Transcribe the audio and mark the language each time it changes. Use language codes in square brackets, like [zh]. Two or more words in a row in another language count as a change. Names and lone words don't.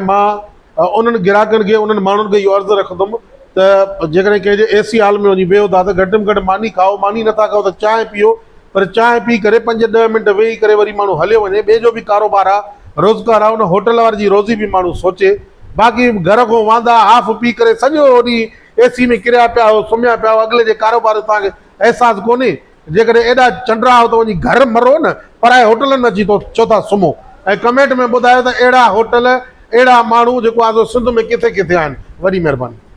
[sd] मां उन्हनि गिराकनि खे उन्हनि माण्हुनि खे इहो अर्ज़ु रखंदुमि त जेकॾहिं कंहिंजे एसी हाल में वञी वेहो था त घटि में घटि मानी खाओ मानी नथा खाओ त चांहि पीओ पर चांहि पी करे 5-10 मिंट वेही करे वरी माण्हू हलियो वञे ॿिए जो बि कारोबार आहे रोज़गार आहे उन होटल वारे जी रोज़ी बि माण्हू सोचे बाक़ी घर खां वांदा हाफ पी करे सॼो ॾींहुं एसी में किरिया पिया हो सुम्हिया पिया हो अॻिले जे कारोबार तव्हांखे अहसासु कोन्हे जेकॾहिं एॾा चंडरा हो त वञी घर मरो न पराए होटलनि अची तो छो था सुम्हो ऐं कमेंट में ॿुधायो त अहिड़ा होटल अहिड़ा माण्हू जेको आहे सिंध में किथे किथे आहिनि। वॾी महिरबानी।